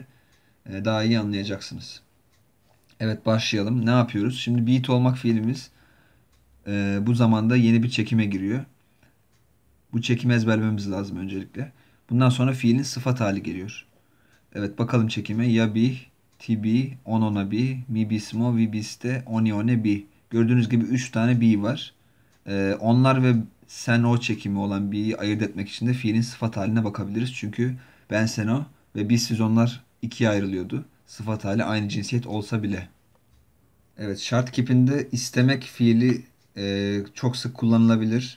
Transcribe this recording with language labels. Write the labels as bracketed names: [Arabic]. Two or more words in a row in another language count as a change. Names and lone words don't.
[Turkish] Daha iyi anlayacaksınız. Evet, başlayalım. Ne yapıyoruz? Şimdi beat olmak fiilimiz bu zamanda yeni bir çekime giriyor. Bu çekimi ezberlememiz lazım öncelikle. Bundan sonra fiilin sıfat hali geliyor. Evet, bakalım çekime. [Croatian] Ya bi, tibi, onona bi, mi bismo, vi biste, oni one bi. [Turkish] Gördüğünüz gibi 3 tane bi var. Onlar ve sen o çekimi olan bi'yi ayırt etmek için de fiilin sıfat haline bakabiliriz. Çünkü ben sen o ve biz siz onlar ikiye ayrılıyordu. Sıfat hali aynı cinsiyet olsa bile. Evet, şart kipinde istemek fiili çok sık kullanılabilir.